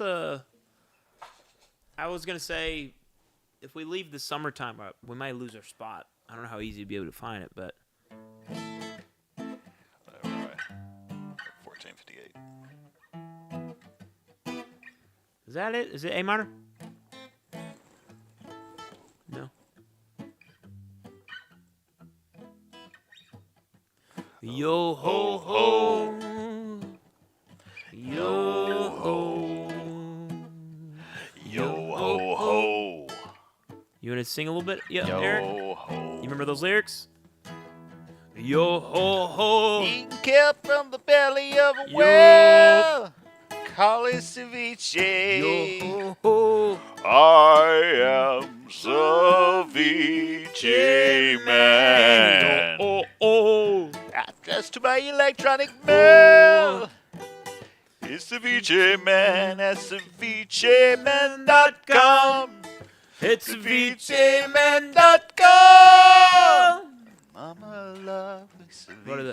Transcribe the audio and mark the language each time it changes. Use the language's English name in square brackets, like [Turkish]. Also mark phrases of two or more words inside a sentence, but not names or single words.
[English] I was gonna say, if we leave the summertime up, we might lose our spot. I don't know how easy to be able to find it, but. 1458. Is that it? Is it A minor? No. Yo ho ho. Yo ho. Yo ho ho. You want to sing a little bit? Yeah, Yo Eric? ho. You remember those lyrics? Yo ho ho. Eating kept from the belly of a whale. Call it ceviche. Yo ho ho. I am ceviche man. Yo ho ho. Address to my electronic mail. It's ceviche man at cevicheman.com. It's cevicheman.com. Mama loves ceviche.